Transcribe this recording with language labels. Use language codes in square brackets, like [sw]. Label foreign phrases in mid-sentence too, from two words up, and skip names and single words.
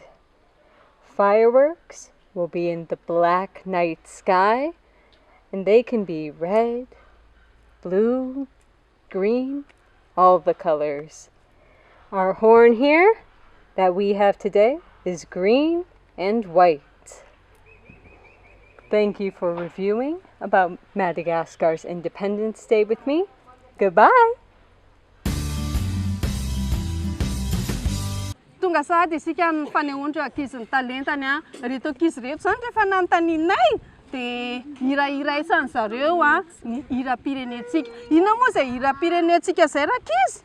[en] Fireworks will be in the black night sky, and they can be red, blue, green, all the colors. Our horn here that we have today is green and white. Thank you for reviewing about Madagascar's Independence Day with me. Goodbye! [mg] Tonga sahady isika ny fanehoandreo ankizy ny talentany reto ankizy reto zany rehefa nanontanianay dia hira-hiraisany zareo ny hira-pirenentsika. Inona moa izay hira-pirenentsika izay rakizy?